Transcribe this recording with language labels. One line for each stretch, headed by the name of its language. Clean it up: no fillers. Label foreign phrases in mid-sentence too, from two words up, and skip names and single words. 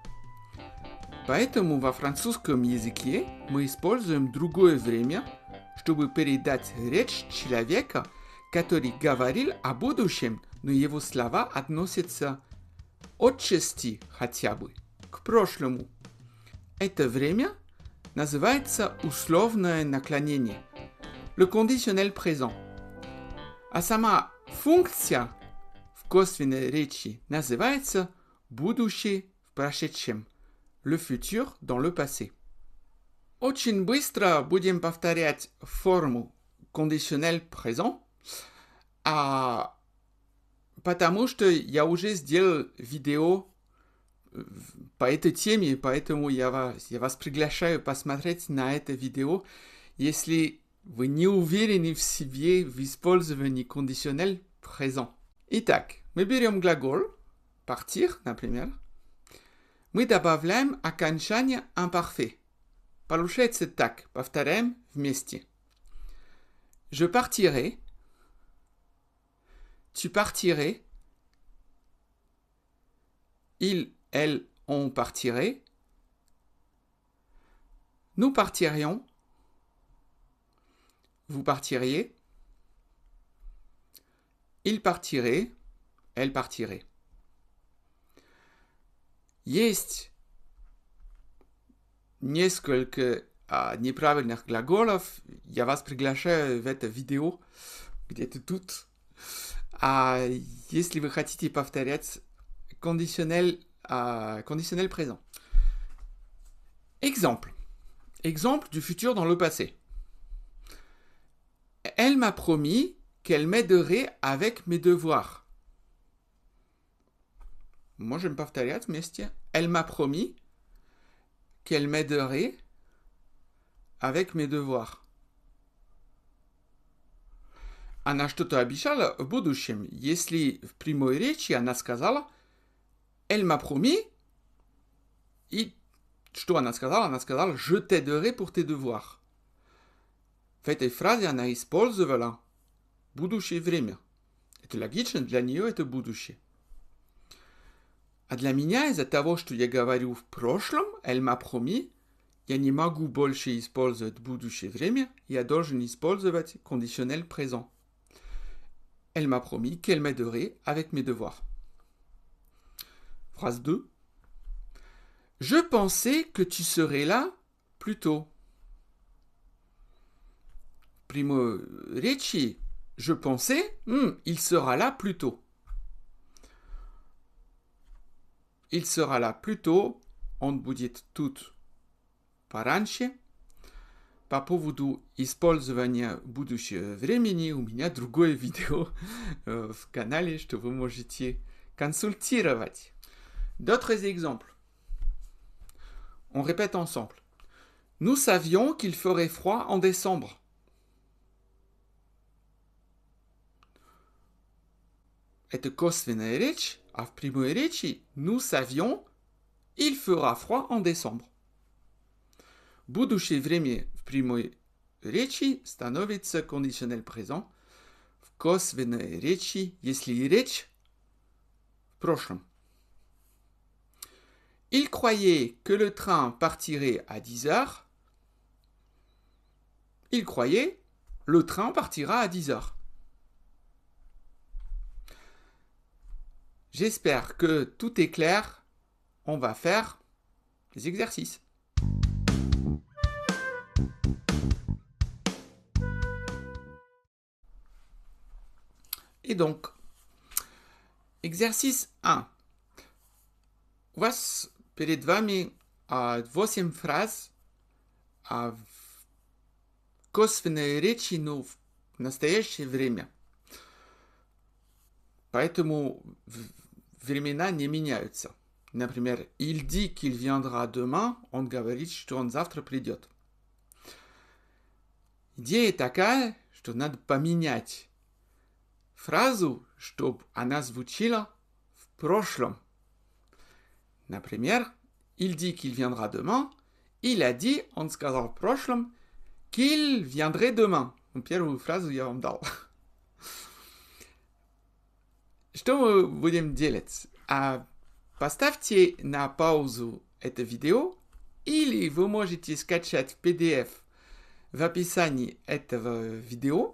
Russian: Поэтому во французском языке мы используем другое время, чтобы передать речь человека, который говорил о будущем, но его слова относятся отчасти хотя бы к прошлому. Это время называется условное наклонение,
French: le conditionnel présent.
Russian: А сама функция в косвенной речи называется будущее в прошедшем,
French: le futur dans le passé.
Russian: Очень быстро будем повторять форму
French: conditionnel présent,
Russian: потому что я уже сделал видео по этой теме, поэтому я вас приглашаю посмотреть на это видео, если вы не уверены в себе в использовании
French: conditionnel présent.
Russian: Итак, мы берем глагол partir, например. Мы добавляем окончание imparfait. Получается так, повторяем вместе.
French: Je partirai. Tu partirais. Il, elle, on partirait. Nous partirions. Vous partiriez. Il partirait. Elle partirait.
Russian: Есть несколько неправильных глаголов. Я вас приглашаю в это видео где-то тут. Если вы хотите повторять
French: conditionnel présent. Exemple. Exemple du futur dans le passé. Elle m'a promis qu'elle m'aiderait avec mes devoirs.
Russian: Можем повторять вместе.
French: Elle m'a promis qu'elle m'aiderait avec mes devoirs.
Russian: Она что-то обещала в будущем. Если в прямой речи она сказала
French: «Elle m'a promis»,
Russian: и что она сказала? Она сказала
French: «Je t'aiderai pour tes devoirs».
Russian: В этой фразе она использовала будущее время. Это логично, для нее это будущее. А для меня, из-за того, что я говорю в прошлом,
French: «Elle m'a promis»,
Russian: я не могу больше использовать будущее время, я должен использовать
French: conditionnel présent. Elle m'a promis qu'elle m'aiderait avec mes devoirs. Phrase 2. Je pensais que tu serais là plus tôt.
Russian: primo rечи
French: je pensais, il sera là plus tôt. Il sera là plus tôt,
Russian: он будет тут пораньше. По поводу использования будущего времени у меня другое видео в канале, что вы можете консультировать.
French: D'autres exemples. On répète ensemble. Nous savions qu'il ferait froid en décembre.
Russian: Это косвенная речь, а в прямой речи
French: nous savions, il fera froid en décembre.
Russian: Будущее время в прямой речи становится
French: conditionnel présent.
Russian: В косвенной речи, если речь в прошлом.
French: Il croyait que le train partirait à 10 heures. Il croyait, le train partira à 10 heures. J'espère que tout est clair. On va faire les exercices. Et donc, exercice 1.
Russian: У вас перед вами 8 фраз в косвенной речи, но в настоящее время. Поэтому времена не меняются. Например,
French: il dit qu'il viendra demain,
Russian: он говорит, что он завтра придет. Идея такая, что надо поменять фразу, чтобы она звучала в прошлом. Например,
French: il dit qu'il viendra demain, il a dit,
Russian: он сказал в прошлом,
French: qu'il viendrait demain.
Russian: Первую фразу я вам дал. Что мы будем делать? Поставьте на паузу это видео, или вы можете скачать PDF в описании этого видео.